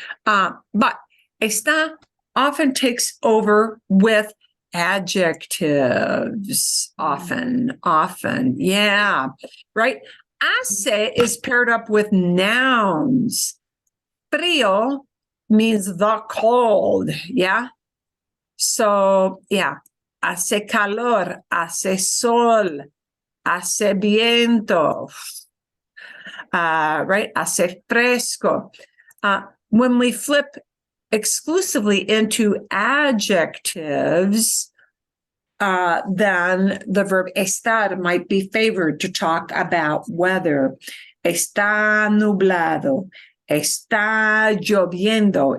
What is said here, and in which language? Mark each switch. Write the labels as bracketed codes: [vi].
[en] But está often takes over with adjectives. Often, yeah, right? Hace is paired up with nouns. Frío means the cold, yeah? So, yeah, [es] hace calor, hace sol, hace viento, [en] right? [es] Hace fresco. [en] When we flip exclusively into adjectives, then the verb estar might be favored to talk about weather. [es] Está nublado. Está lloviendo.